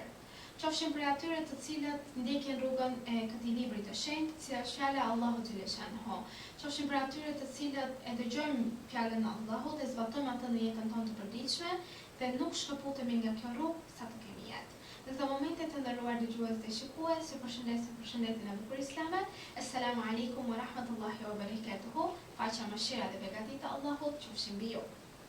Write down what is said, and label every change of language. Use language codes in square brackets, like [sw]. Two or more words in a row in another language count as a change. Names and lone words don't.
[sq] Qofshin prej atyre të cilët ndjekin rrugën e këtij libri të shenjtë, si është fjala e Allahut xhaleshanhu. Qofshin prej atyre të cilët e dëgjojmë fjalën e Allahut, e zbatojmë atë në jetën tonë të përditshme dhe nuk shkëputemi nga kjo rrugë sa të kemi jetë. Në këtë momente të nderuar dëgjues dhe shikues, ju përshëndes me përshëndetjen e bukur islame. [ar] السلام عليكم ورحمة الله وبركاته. [sq] Paqja, mëshira dhe begatit e Allahut qofshin mbi ju.